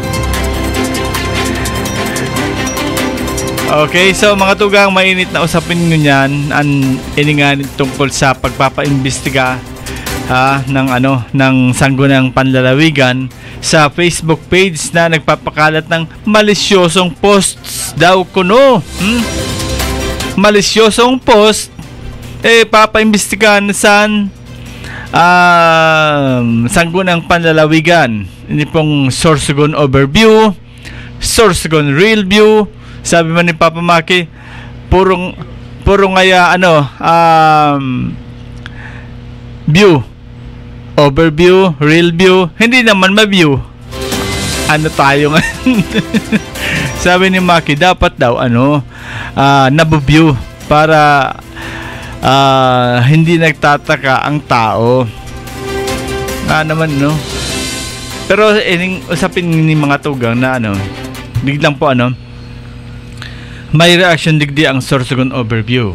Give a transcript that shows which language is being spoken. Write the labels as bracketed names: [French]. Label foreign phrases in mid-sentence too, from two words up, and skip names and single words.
[Filipino] Okay, so mga tugang, mainit na usapin nyo yan ang ininganin tungkol sa pagpapaimbestiga ng Sangguniang Panlalawigan sa Facebook page na nagpapakalat ng malisyosong posts daw kuno. Malisyosong post papaimbestigahan sa Sangguniang Panlalawigan. [Bikol] Ini pong Sorsogon Overview, Sorsogon Real View. [Filipino] Sabi man ni Papa Maki, puro ngaya view, overview, real view, hindi naman ma-view. Ano tayo nga? Sabi ni Maki, dapat daw nabu-view para hindi nagtataka ang tao. Naman no. Pero ining usapin ni mga tugang na biglang po may reaction digdi ang Sorsogon Overview.